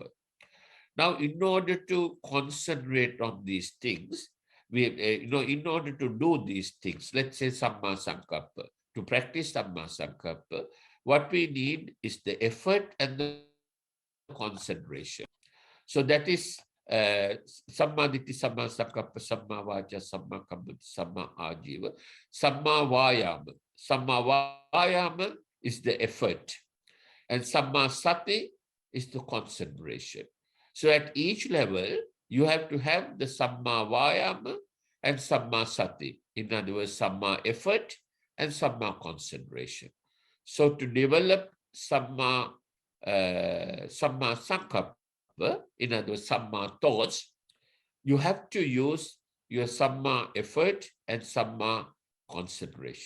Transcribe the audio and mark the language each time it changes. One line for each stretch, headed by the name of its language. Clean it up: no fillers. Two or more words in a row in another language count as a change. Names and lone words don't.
English: Now, in order to concentrate on these things, in order to do these things, let's say
Pali: Samma Sankappa,
English: to practice
Pali: Samma Sankappa,
English: what we need is the effort and the concentration. So that is
Pali: Samma Ditti, Samma Sankappa, Samma Vacha, Samma Kamma, Samma Ajiva, Samma Vayama. Samma Vayama
English: is the effort, and
Pali: Samma Sati
English: is the concentration. So at each level, you have to have the
Pali: Samma Vayama
English: and
Pali: Samma Sati.
English: In other words, Samma effort and Samma concentration. So to develop
Pali: Samma Sankappa,
English: in other words, Samma thoughts, you have to use your Samma effort and Samma concentration.